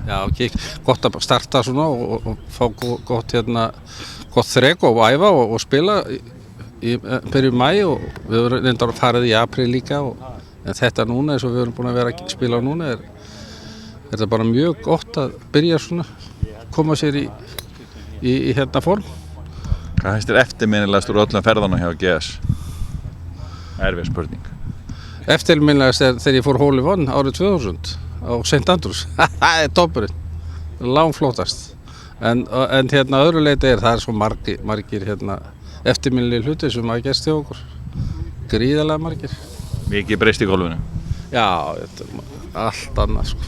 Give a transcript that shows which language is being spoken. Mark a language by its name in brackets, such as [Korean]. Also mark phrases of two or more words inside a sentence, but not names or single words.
[Icelandic] Já, gott að starta svona og fá gott þrek og æfa og spila í byrjun maí og við erum reyndar að fara í apríl líka en þetta núna eins og við erum búin að vera að spila núna er þetta bara mjög gott að byrja svona, koma sér í form. Hvað finnst þér eftirminnilegast úr öllum ferðunum hjá GS? Erfið spurning. Eftirminnilegast er þegar ég fór [English] hole in one [Icelandic] árið 2000 á St. Andrews. Það er toppurinn, langflottast. En öðru leyti það er svo margir eftirminnilegir hlutir sem hafa gerst hjá okkur. Gríðarlega margir. Mikið breyst í golfinu? Já, allt annað sko.